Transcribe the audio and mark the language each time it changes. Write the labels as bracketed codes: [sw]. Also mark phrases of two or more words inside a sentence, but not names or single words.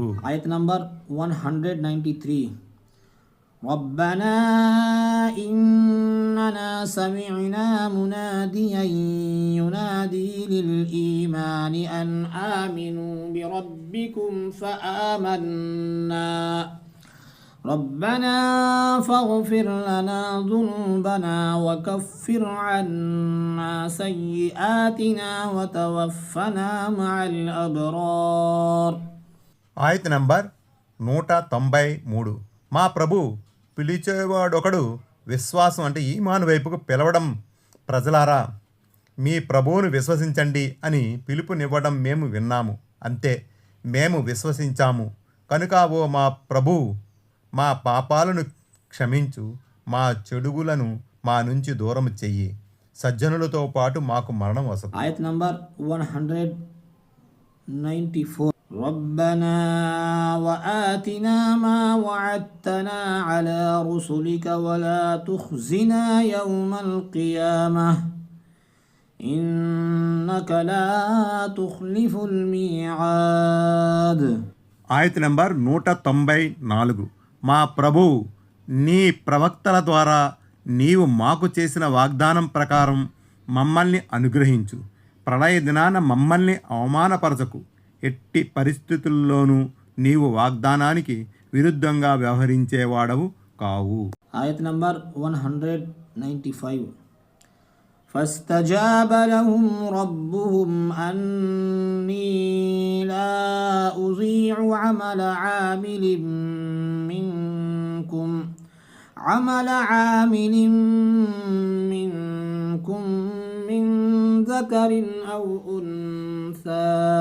[te] ఆయత్ నంబర్ [ar] 193. ربنا إننا سمعنا مناديا ينادي للإيمان أن آمنوا بربكم فآمنا ربنا فاغفر لنا ذنوبنا وكفر عنا سيئاتنا وتوفنا مع الأبرار. [te] ఆయత నంబర్ 193. మా ప్రభు పిలిచేవాడొకడు విశ్వాసం అంటే ఈమాను వైపుకు పిలవడం, ప్రజలారా మీ ప్రభువును విశ్వసించండి అని పిలుపునివ్వడం మేము విన్నాము. అంతే, మేము విశ్వసించాము కనుక ఓ మా ప్రభు మా పాపాలను క్షమించు, మా చెడుగులను మా నుంచి దూరం చెయ్యి, సజ్జనులతో పాటు మాకు మరణం వసదు. Ayat number 194. [ar] ربنا وآتنا ما وعدتنا على رسلك ولا تخزنا يوم القيامة إنك لا تخلف الميعاد. [te] ఆయత్ నంబర్ 194. మా ప్రభువు నీ ప్రవక్తల ద్వారా నీవు మాకు చేసిన వాగ్దానం ప్రకారం మమ్మల్ని అనుగ్రహించు. ప్రళయ దినాన మమ్మల్ని అవమానపరచకు. ఎట్టి పరిస్థితుల్లోనూ నీవు వాగ్దానానికి విరుద్ధంగా వ్యవహరించేవాడవు కావు. ఆయత్ నంబర్ 195. [ar] فاستجاب لهم ربهم أني لا أضيع عمل عامل منكم من ذكر أو أنثى